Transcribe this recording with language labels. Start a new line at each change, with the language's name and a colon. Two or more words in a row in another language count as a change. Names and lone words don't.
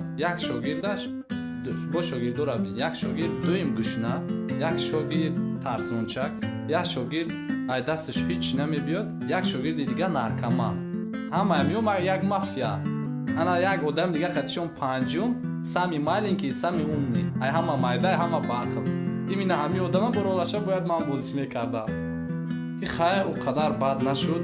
Tajik: як шогирдаш бо шогирдора бин, як шогирд дуюм гӯшна, як шогирд тарсончак, як шогирд ай дасташ ҳеч намебиёд, як шогирди дигар наркоман. ҳамаи меомад як мафия. ана як одам дигар қатишон панҷум,
Russian: сами маленький, сами умный.
Tajik: ай ҳама майда, ҳама баақл. имина ҳамин одама бо ролаша бояд ман бозӣ мекардам. ки хай у қадар бад нашуд.